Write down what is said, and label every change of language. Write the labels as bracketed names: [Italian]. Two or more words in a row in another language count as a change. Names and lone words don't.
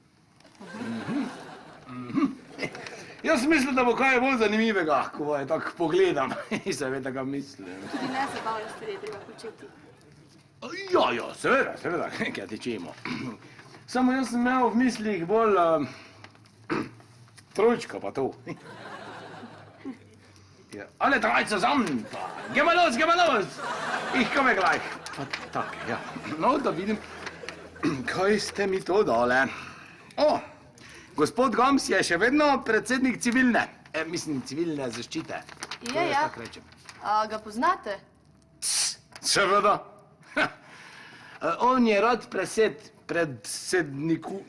[Slovenian] Jaz mislim, da bo kaj bolj zanimivega, ko je tako pogledam. Seveda ga mislim. Tudi ne zabavne stvari treba početi. Ja, seveda, kaj tičemo. Samo jaz sem imel v mislih bolj trojčka pa to. [German] Ja, alle drei zusammen. Geh mal los. Ich komme gleich. [Slovenian] Pa tak, ja. No, da vidim, kaj ste mi to dale. O, gospod Gams je še vedno predsednik civilne zaščite. Je, ja. A ga poznate? Seveda. On je rad predsednik.